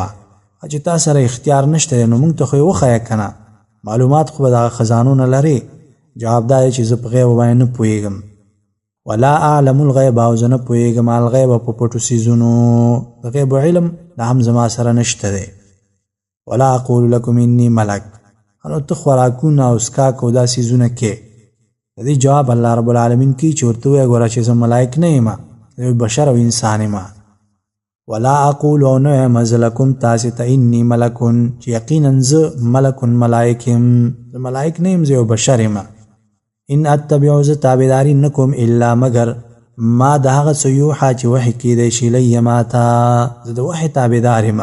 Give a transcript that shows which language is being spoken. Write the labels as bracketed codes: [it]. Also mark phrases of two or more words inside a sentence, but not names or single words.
[ps] چې تا سره اختیار نشته نو موږ ته خو یې وښیه که نه معلومات خو به دغه خزانو نه لرې. جواب دا دی چې زه په غیب باندې نه پوهېږم. [ar] ولا اعلم الغیب [ps] او زه نه پوهېږم الغیب په پټو څیزونو. د غیب علم دا هم زما سره نشته دی. [ar] ولا اقول لکم انی ملک. [ps] نو ته خوراکونه او څښاک او دا څیزونه کې د دې جواب الله رب العالمین کوي چې ورته ووایه ګوره چې زه ملایک نه یم بشر او انسان یم. [ar] ولا اقول [ps] او نه یم زه لکم تاسې ته [ar] انی ملکون [ps] چې یقینا زه ملکون ملایک یم. زه ملایک نه یم زه یو بشر یم. [ar] ان اتبعو [ps] زه تابعداري نه کوم الا مگر ما د هغه څه یوحا چې وحي کیدی شي الی ما ته زه د وحي تابعدار یم.